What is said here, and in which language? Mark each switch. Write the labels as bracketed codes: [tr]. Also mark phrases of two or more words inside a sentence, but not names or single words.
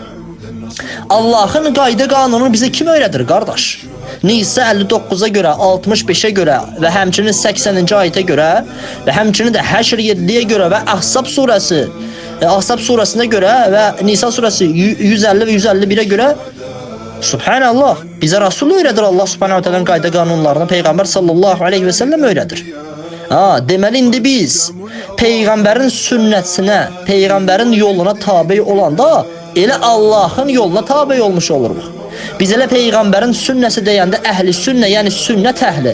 [az] Allah'ın qayda qanunu bize kim öyrədir qardaş? [tr] Nisa 59'a göre, 65'e göre ve həmçinin 80. ayete göre ve həmçinin de Həşr 7'ye göre ve Ahzab suresi Ahzab suresine göre ve Nisa suresi 150 ve 151'e göre Subhanallah. [az] Bize Resul öyrədir [ar] الله سبحانه و [az] ta'nın qayda qanunlarını Peygamber [ar] صلى الله عليه وسلم [az] öyrədir. Deməli indi biz Peygamberin sünnətinə, Peygamberin yoluna tabi olanda elə Allah'ın yoluna tabi olmuş oluruq. Biz elə Peygamberin sünnəsi deyəndə əhli sünnə, yəni sünnət əhli.